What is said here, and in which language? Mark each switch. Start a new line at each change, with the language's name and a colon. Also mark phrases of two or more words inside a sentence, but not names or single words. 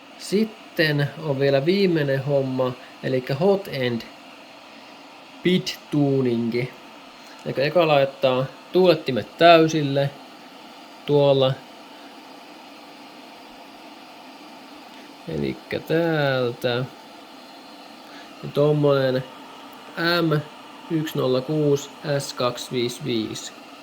Finnish: Sitten on vielä viimeinen homma, eli
English: hot end
Finnish: bit tuningi. Eli eka laittaa tuulettimet täysille tuolla. Eli täältä. Ja tommonen M106 S255.